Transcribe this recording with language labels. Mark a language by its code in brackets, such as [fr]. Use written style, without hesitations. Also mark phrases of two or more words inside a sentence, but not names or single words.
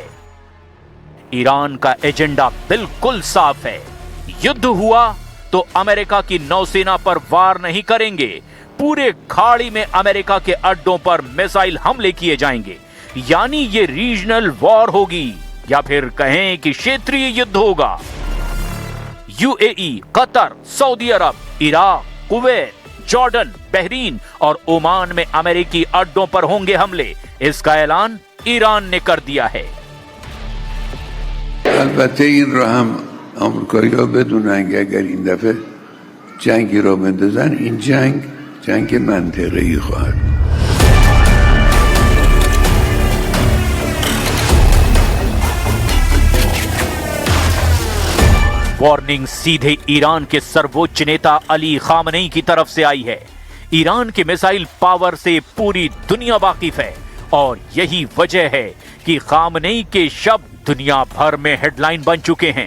[hi] ईरान का एजेंडा बिल्कुल साफ है, युद्ध हुआ तो अमेरिका की नौसेना पर वार नहीं करेंगे, पूरे खाड़ी में अमेरिका के अड्डों पर मिसाइल हमले किए जाएंगे, यानी ये [en] regional war [hi] होगी या फिर कहें कि क्षेत्रीय युद्ध होगा। यूएई, कतर, सऊदी अरब, इराक, कुवैत, जॉर्डन, बहरीन और ओमान में अमेरिकी अड्डों पर होंगे हमले, इसका ऐलान ईरान ने कर दिया है। [fa] البته این رو هم آمریکایی‌ها بدونن که اگر این دفعه جنگی رو بندازن این جنگ منطقه‌ای خواهد بود. [hi] वार्निंग सीधे ईरान के सर्वोच्च नेता अली खामनेई की तरफ से आई है। ईरान के मिसाइल पावर से पूरी दुनिया वाकिफ है और यही वजह है कि खामनेई के शब्द दुनिया भर में हेडलाइन बन चुके हैं।